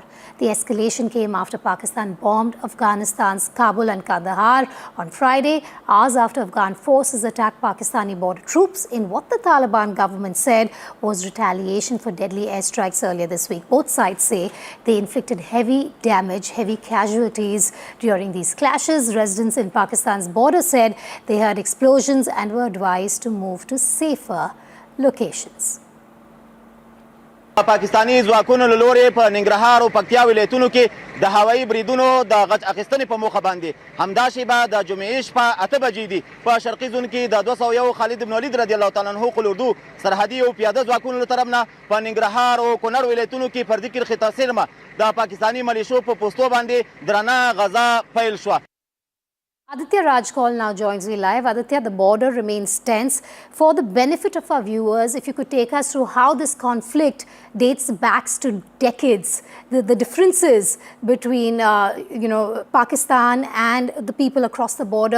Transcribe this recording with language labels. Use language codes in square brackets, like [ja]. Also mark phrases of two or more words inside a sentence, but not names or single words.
[en] The escalation came after Pakistan bombed Afghanistan's Kabul and Kandahar on Friday, hours after Afghan forces attacked Pakistani border troops in what the Taliban government said was retaliation for deadly airstrikes earlier this week. Both sides say they inflicted heavy damage, heavy casualties during these clashes. Residents in Pakistan's border said they heard explosions and were advised to move to safer locations. [ps] پاکستاني ځواکونو له لورې په ننګرهار او پکتیا ولایتونو کې د هوایي بریدونو د غچ اخیستنې په موخه باندې همدا شیبه د جمعې شپه 8 بجې دي په شرقي زون کې د 201 خالد بن ولید [ar] رضی الله تعالی عنه [ps] قل اردو سرحدي او پیاده ځواکونو له طرف نه په ننګرهار او کونړ ولایتونو کې فردي کرښې تاثیر ما د پاکستاني ملیشو په پوستو باندې درنه غزا پیل شوه. [en] Aditya Rajkol now joins me live. Aditya, the border remains tense. For the benefit of our viewers, if you could take us through how this conflict dates back to decades, the differences between Pakistan and the people across the border.